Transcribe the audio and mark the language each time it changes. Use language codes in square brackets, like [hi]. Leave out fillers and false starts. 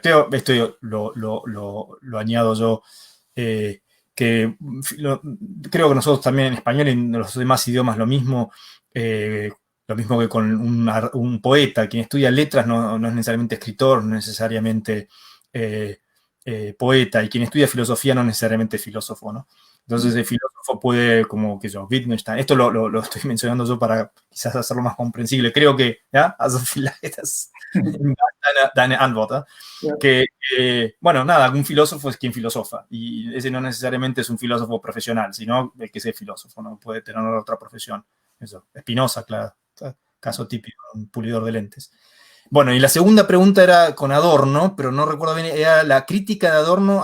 [es] Esto lo añado yo, que creo que nosotros también en español y en los demás idiomas lo mismo que con un poeta. Quien estudia letras no es necesariamente escritor, no es necesariamente poeta, y quien estudia filosofía no es necesariamente filósofo, ¿no? Entonces el filósofo puede, como que yo, Wittgenstein, esto lo estoy mencionando yo para quizás hacerlo más comprensible. Creo que, ¿ya? [de] Also vielleicht das deine Antwort, ¿eh? Ja. [es] Bueno, nada, un filósofo es quien filosofa, y ese no necesariamente es un filósofo profesional, sino el que es filósofo, ¿no? Puede tener otra profesión. Eso, Spinoza, claro, caso típico, un pulidor de lentes. Bueno, y la segunda pregunta era con Adorno, pero no recuerdo bien, era la crítica de Adorno.